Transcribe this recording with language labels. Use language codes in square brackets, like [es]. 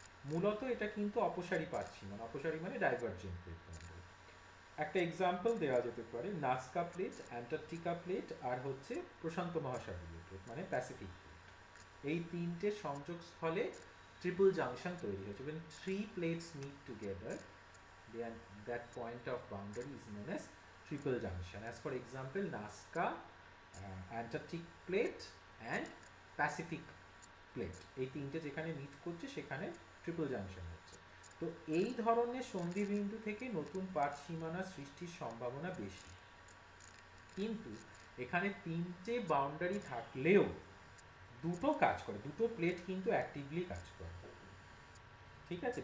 [bn] মূলত এটা কিন্তু অপসারী পাত সীমানা, অপসারী মানে ডাইভার্জেন্ট প্লেট বাউন্ডারি। একটা এক্সাম্পল দেওয়া যেতে পারে নাজকা প্লেট, অ্যান্টার্কটিকা প্লেট আর হচ্ছে প্রশান্ত মহাসাগরীয় প্লেট মানে প্যাসিফিক প্লেট। এই তিনটে সংযোগস্থলে ট্রিপল জাংশন তৈরি হয়েছে। [en] when three plates meet together, then that point of boundary is known as triple junction. As for example, Nazca, Antarctic plate and Pacific plate, [bn] এই তিনটে যেখানে মিট করছে সেখানে ট্রিপল জাংশন হচ্ছে। তো তো এই ধরনের সন্ধিবিন্দু থেকে নতুন পাত সীমানা সৃষ্টির সম্ভাবনা বেশি, কিন্তু এখানে তিনটে বাউন্ডারি থাকলেও দুটো কাজ করে, দুটো প্লেট কিন্তু অ্যাক্টিভলি কাজ করে, ঠিক আছে?